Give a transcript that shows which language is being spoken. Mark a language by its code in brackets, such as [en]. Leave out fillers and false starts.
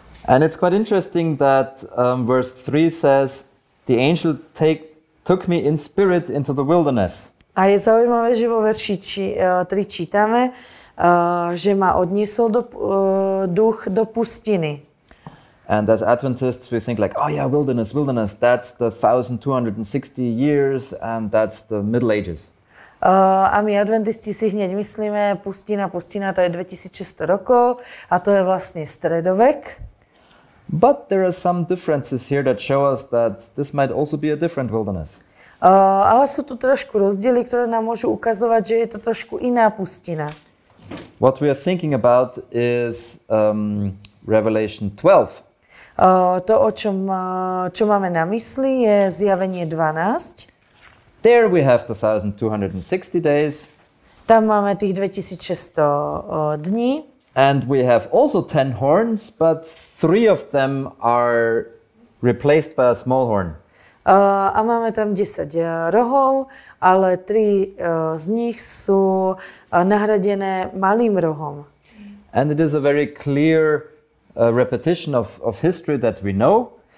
[en] And it's quite interesting that verse 3 says, the angel took me in spirit into the wilderness. [sk] A je zaujímavé, že vo verši 3 čítame, že ma odniesol duch do pustiny. [en] And as Adventists, we think like, oh yeah, wilderness, that's the 1260 years and that's the Middle Ages. [sk] A my adventisti si hneď myslíme, pustina, to je 2600 rokov a to je vlastne stredovek. [en] But there are some differences here that show us that this might also be a different wilderness. [sk] Ale sú tu trošku rozdiely, ktoré nám môžu ukazovať, že je to trošku iná pustina. [en] What we are thinking about is Revelation 12. [sk] To, čo máme na mysli, je zjavenie 12. [en] There we have the 1260 days. [sk] Tam máme tých 2600 dní. [en] And we have also 10 horns, but 3 of them are replaced by a small horn. [sk] A máme tam 10 rohov, ale 3 z nich sú nahradené malým rohom. [en] And it is a very clear repetition of history that we know.